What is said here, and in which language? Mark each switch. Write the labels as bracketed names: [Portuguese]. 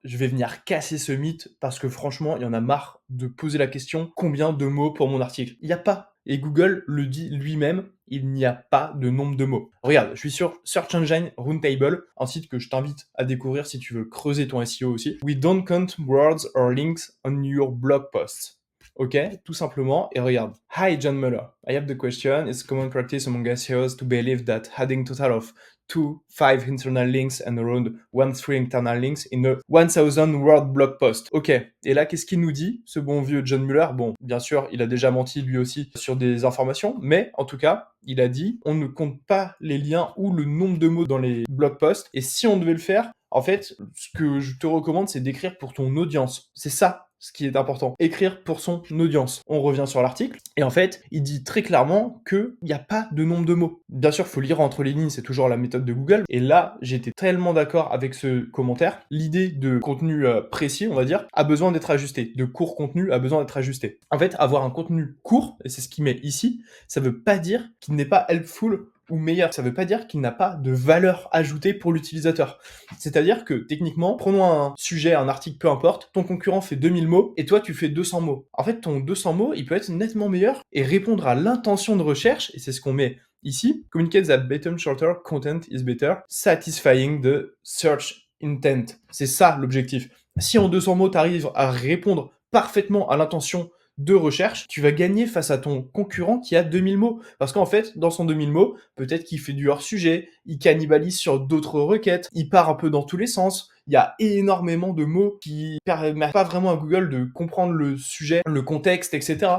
[French] Je vais venir casser ce mythe parce que franchement, il y en a marre de poser la question: «Combien de mots pour mon article?» Il y a pas et Google le dit lui-même, il n'y a pas de nombre de mots. Regarde, je suis sur Search Engine Roundtable, un site que je t'invite à découvrir si tu veux creuser ton SEO aussi. [English] We don't count words or links on your blog posts. [French] OK, tout simplement et regarde. [English] Hi John Muller, I have the question. It's common practice among SEOs to believe that adding total of 5 internal links and around 3 internal links in a 1000 word blog post. [French] Ok, et là, qu'est-ce qu'il nous dit, ce bon vieux John Muller? Bon, bien sûr, il a déjà menti lui aussi sur des informations, mais en tout cas, il a dit on ne compte pas les liens ou le nombre de mots dans les blog posts, et si on devait le faire, en fait, ce que je te recommande, c'est d'écrire pour ton audience. C'est ça ce qui est important. Écrire pour son audience. On revient sur l'article, et en fait, il dit très clairement qu'il n'y a pas de nombre de mots. Bien sûr, il faut lire entre les lignes, c'est toujours la méthode de Google, et là, j'étais tellement d'accord avec ce commentaire. L'idée de contenu précis, on va dire, a besoin d'être ajusté. De court contenu a besoin d'être ajusté. En fait, avoir un contenu court, et c'est ce qu'il met ici, ça veut pas dire qu'il n'est pas helpful ou meilleur. Ça veut pas dire qu'il n'a pas de valeur ajoutée pour l'utilisateur. C'est-à-dire que, techniquement, prenons un sujet, un article, peu importe, ton concurrent fait 2000 mots et toi, tu fais 200 mots. En fait, ton 200 mots, il peut être nettement meilleur et répondre à l'intention de recherche, et c'est ce qu'on met ici. [English] Communicate that better, shorter content is better, satisfying the search intent. [French] C'est ça l'objectif. Si en 200 mots, tu arrives à répondre parfaitement à l'intention de recherche, tu vas gagner face à ton concurrent qui a 2000 mots. Parce qu'en fait, dans son 2000 mots, peut-être qu'il fait du hors-sujet, il cannibalise sur d'autres requêtes, il part un peu dans tous les sens. Il y a énormément de mots qui permettent pas vraiment à Google de comprendre le sujet, le contexte, etc.